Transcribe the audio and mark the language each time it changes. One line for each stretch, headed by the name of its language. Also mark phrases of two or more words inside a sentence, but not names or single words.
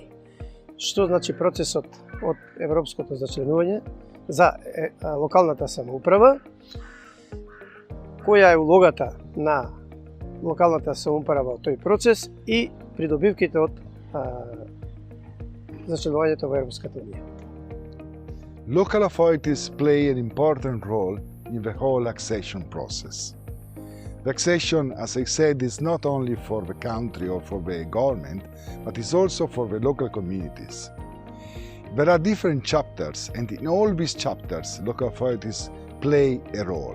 Macedonian: Што значи процесот од европското зачленување за локалната самоуправа? Која е улогата на локалната самоуправа во тој процес и придобивките од зачленувањето во Европската унија?
English: Local authorities play an important role in the whole accession process. The accession, as I said, is not only for the country or for the government, but is also for the local communities. There are different chapters, and in all these chapters, local authorities play a role.